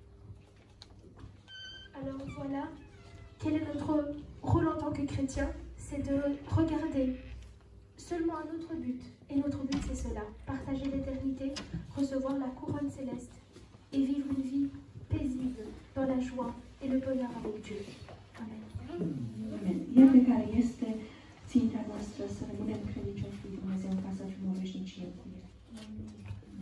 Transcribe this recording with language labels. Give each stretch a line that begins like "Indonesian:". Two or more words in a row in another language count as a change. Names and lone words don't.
French: Alors voilà, quel est notre rôle en tant que chrétien? C'est de regarder seulement un autre but. Et notre but, c'est cela, partager l'éternité, recevoir la couronne céleste et vivre une vie paisible dans la joie et le bonheur avec Dieu. Amen. Amen.
Romanian: Iată care este ținta noastră, să rămânem credincioși lui Dumnezeu ca să fim o veșnicie cu El.